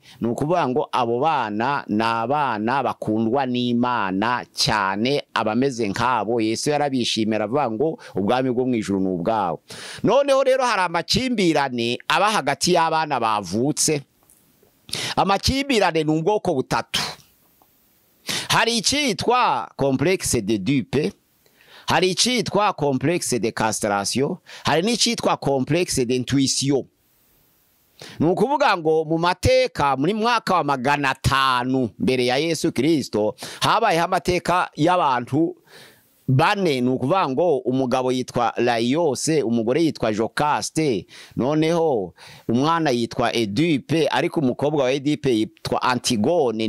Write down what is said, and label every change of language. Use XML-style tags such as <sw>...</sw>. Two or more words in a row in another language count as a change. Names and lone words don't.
<rw>Nukuvuga ngo abo bana n'abana bakundwa n'Imana cyane. Abameze nk'abo Yesu yarabishimira avuga ngo ubwami bwo mu ijuru n'ubwabo. Noneho rero hari amakimbirane aba hagati y'abana bavutse. Amakimbirane ni ubwoko butatu. Hari icyitwa</rw> <fr>complexe de dupe,</fr> <rw>hari icyitwa</rw> <fr>complexe de castration,</fr> <rw>hari n'icyitwa</rw> <fr>complexe d'intuition.</fr> <rw>ni ukuvuga ngo mu mateka muri mwaka wa 500 mbere ya Yesu Kristo habayeho amateka y'abantu bane. ni ukuvuga ngo umugabo yitwa Layose, umugore yitwa Jocaste, noneho umwana yitwa Edipe, ariko umukobwa wa Edipe yitwa Antigone.</rw>